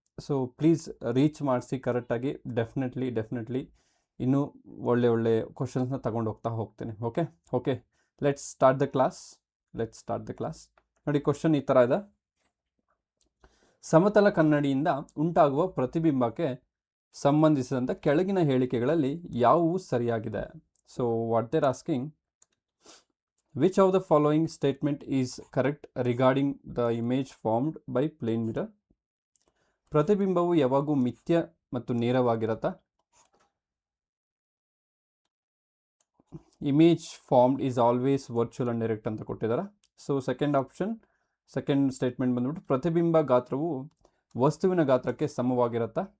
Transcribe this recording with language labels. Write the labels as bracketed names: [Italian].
[English] so please reach [Kannada] ಮಾಡಿಸಿ ಕರೆಕ್ಟಾಗಿ. Definitely ಇನ್ನೂ ಒಳ್ಳೆ ಕ್ವಶನ್ಸ್ನ ತಗೊಂಡು ಹೋಗ್ತೇನೆ. [English] Okay let's start the class. [Kannada] ನೋಡಿ, ಕ್ವಶನ್ ಈ ಥರ ಇದೆ. ಸಮತಲ ಕನ್ನಡಿಯಿಂದ ಉಂಟಾಗುವ ಪ್ರತಿಬಿಂಬಕ್ಕೆ ಸಂಬಂಧಿಸಿದಂಥ ಕೆಳಗಿನ ಹೇಳಿಕೆಗಳಲ್ಲಿ ಯಾವುವು ಸರಿಯಾಗಿದೆ? [English] So what they're asking, which of the following statement is correct regarding the image formed by plane mirror? [Kannada] ಪ್ರತಿಬಿಂಬವು ಯಾವಾಗೂ ಮಿಥ್ಯ ಮತ್ತು ನೇರವಾಗಿರತ್ತಾ? [English] image formed is always virtual and direct [Kannada] ಅಂತ ಕೊಟ್ಟಿದ್ದಾರೆ. ಸೊ ಸೆಕೆಂಡ್ ಸ್ಟೇಟ್ಮೆಂಟ್ ಬಂದ್ಬಿಟ್ಟು ಪ್ರತಿಬಿಂಬ ಗಾತ್ರವು ವಸ್ತುವಿನ ಗಾತ್ರಕ್ಕೆ ಸಮವಾಗಿರುತ್ತಾ?